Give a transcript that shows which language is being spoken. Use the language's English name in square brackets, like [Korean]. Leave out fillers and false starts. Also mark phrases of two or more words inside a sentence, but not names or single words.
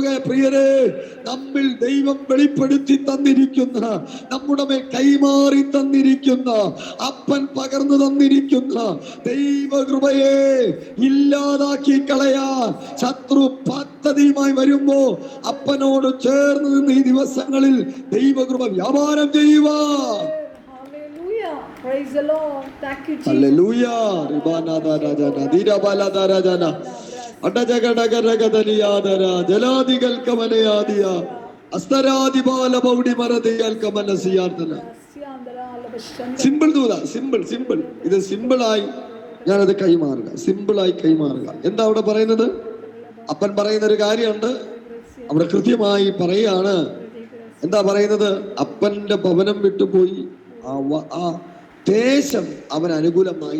[Malayalam] പ്രിയരെ, നമ്മിൽ ദൈവം വെളിപ്പെടുത്തി തന്നിരിക്കുന്ന, നമ്മുടെ മേൽ കൈമാറി തന്നിരിക്കുന്ന, അപ്പൻ പകർന്നു തന്നിരിക്കുന്ന ദൈവകൃപയെ ഇല്ലാതാക്കി കളയാൻ ശത്രു പദ്ധതിയുമായി വരുമ്പോ അപ്പനോട് ചേർന്ന് നിന്ന് ഈ ദിവസങ്ങളിൽ ദൈവകൃപ വ്യാപാരം ചെയ്യുക. [English] Praise the Lord. Thank you, Jesus. Hallelujah. Ribanada rajana dirabalada rajana adajagadagadagadiadara jaladigal kamanayadiya astaradi bala baudi maradiyal kamanasiyardana. [Malayalam] സിമ്പിൾ ദൂത, സിമ്പിൾ. ഇത് സിമ്പിളായി ഞാനത് കൈമാറുക, സിമ്പിളായി കൈമാറുക. എന്താ അവിടെ പറയുന്നത്? അപ്പൻ പറയുന്ന ഒരു കാര്യമുണ്ട്, അവിടെ കൃത്യമായി പറയാണ്. എന്താ പറയുന്നത്? അപ്പന്റെ ഭവനം വിട്ടുപോയി ആ ദേശം അവൻ അനുകൂലമായി.